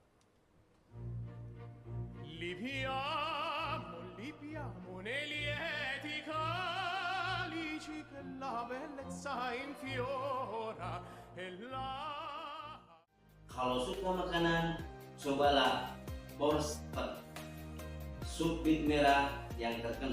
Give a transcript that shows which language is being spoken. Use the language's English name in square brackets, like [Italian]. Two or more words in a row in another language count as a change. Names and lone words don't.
[Italian] Libiamo negli eti calici che la bellezza infiora e la... [Indonesian] Kalau suka makanan, cobalah borscht, sup beet merah yang terkenal.